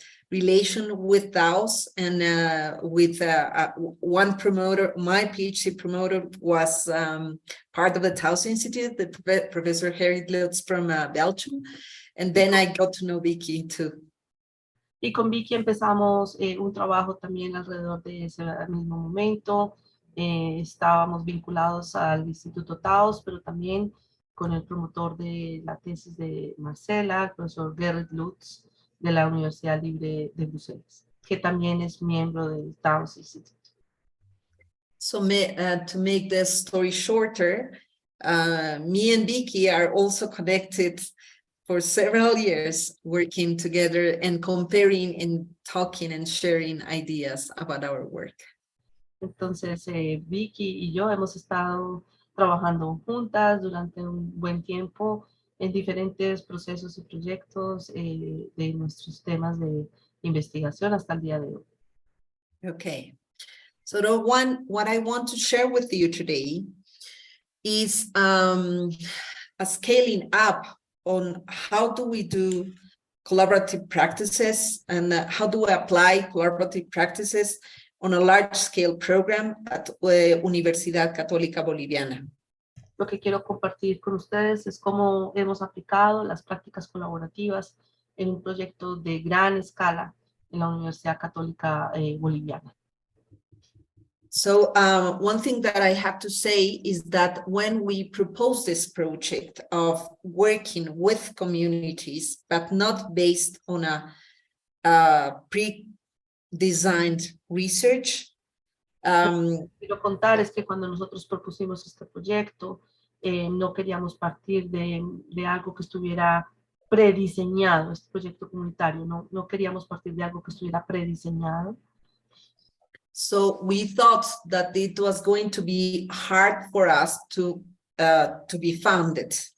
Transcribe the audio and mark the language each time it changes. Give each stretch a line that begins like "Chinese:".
English: relation with Taos, and with one promoter. My PhD promoter was part of the Taos Institute, the Professor Harry Lutz from Belgium, and then I got to know Vicky too.
Spanish: Y con Vicky empezamos un trabajo también alrededor de ese mismo momento. Estábamos vinculados al Instituto Taos, pero también con el promotor de la tesis de Marcela, el profesor Gerrit Lutz, de la Universidad Libre de Bruselas, que también es miembro del Taos Institute.
English: So to make the story shorter, me and Vicky are also connected for several years, working together and comparing and talking and sharing ideas about our work.
Spanish: Entonces, Vicky y yo hemos estado trabajando juntas durante un buen tiempo en diferentes procesos y proyectos de nuestros temas de investigación hasta el día de hoy.
English: Okay, so what I want to share with you today is a scaling up on how do we do collaborative practices, and how do we apply collaborative practices on a large-scale program at Universidad Católica Boliviana.
Spanish: Lo que quiero compartir con ustedes es cómo hemos aplicado las prácticas colaborativas en un proyecto de gran escala en la Universidad Católica Boliviana.
English: So one thing that I have to say is that when we propose this project of working with communities, but not based on a pre-designed research.
Spanish: Quiero contar es que cuando nosotros propusimos este proyecto, no queríamos partir de algo que estuviera prediseñado, este proyecto comunitario, no queríamos partir de algo que estuviera prediseñado.
English: So we thought that it was going to be hard for us to be funded.